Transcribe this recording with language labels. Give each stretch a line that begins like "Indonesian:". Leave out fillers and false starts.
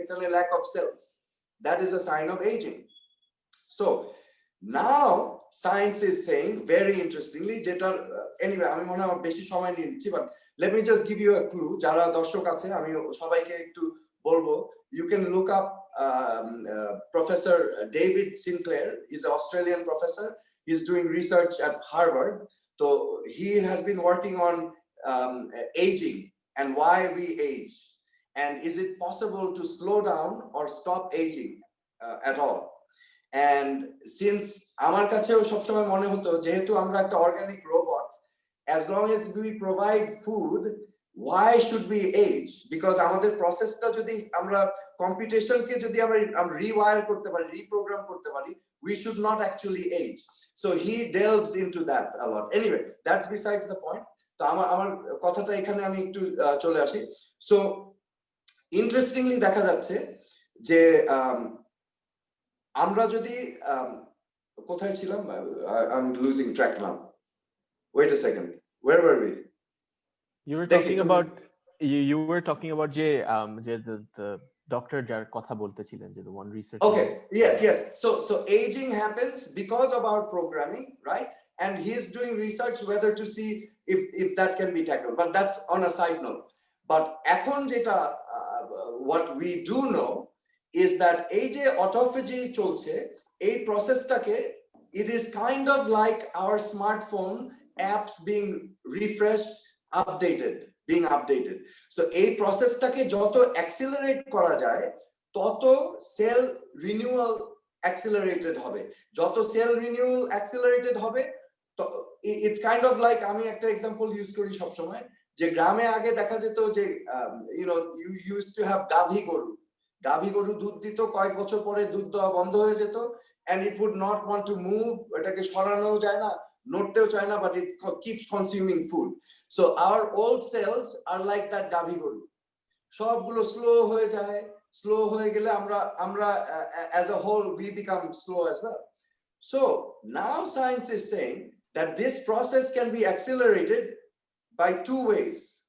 English: এখানে lack of cells, that is a sign of aging. So now science is saying very interestingly,
Bangla: যেটা anyway আমি মনে হয় বেশি সময় নিয়ে নিচ্ছি, but
English: let me just give you a clue.
Bangla: যারা দর্শক আছে আমি সবাইকে একটু বলবো,
English: you can look up Professor David Sinclair. He's an Australian professor. He's doing research at Harvard. So he has been working on aging and why we age, and is it possible to slow down or stop aging at all? And since
Bangla: আমার কাছেও সবসময় মনে হতো, যেহেতু আমরা একটা organic robot,
English: as long as we provide food, why should we age? Because
Bangla: আমাদের প্রসেসটা যদি আমরা কম্পিটিশনকে যদি আমরা রিওয়ায়ার করতে পারি,
English: Reprogram করতে পারি, we should not actually age. So he delves into that a lot. Anyway, that's besides the point. তো
Bangla: আমার আমার কথাটা এখানে আমি একটু চলে আসি। সো ইন্টারেস্টিংলি দেখা যাচ্ছে যে আমরা যদি কোথায় ছিলাম,
English: I'm losing track now. Wait a second, where were we? You were talking about you were talking about যে the doctor
Bangla: যার কথা বলতেছিলেন,
English: যে the one research. Okay, yes. So aging happens because of our programming, right? And he's doing research whether to see if that can be tackled. But that's on a side note. But
Bangla: এখন যেটা
English: what we do know is that
Bangla: এই যে autophagy চলছে, এই processটাকে,
English: it is kind of like our smartphone apps being refreshed, being updated.
Bangla: So এই processটাকে যত accelerate করা যায়, তত সেল রিনিউয়াল অ্যাক্সিলারেটেড হবে। যত সেল রিনিউয়াল অ্যাক্সিলারেটেড হবে,
English: it's kind of like,
Bangla: আমি একটা এক্সাম্পল ইউজ করি সবসময়, যে গ্রামে আগে দেখা যেত যে
English: you use to have
Bangla: গাভী গরু দুধ দিত, কয়েক বছর পরে দুধ দেওয়া বন্ধ হয়ে যেত,
English: and it would not want to move,
Bangla: এটাকে সরানো যায় না, নড়তেও চায় না,
English: but it keeps consuming food. So our old cells are like that
Bangla: গাভী গরু, সবগুলো স্লো হয়ে গেলে আমরা
English: as a whole we become slow as well. So now science is saying that this process can be accelerated by two ways.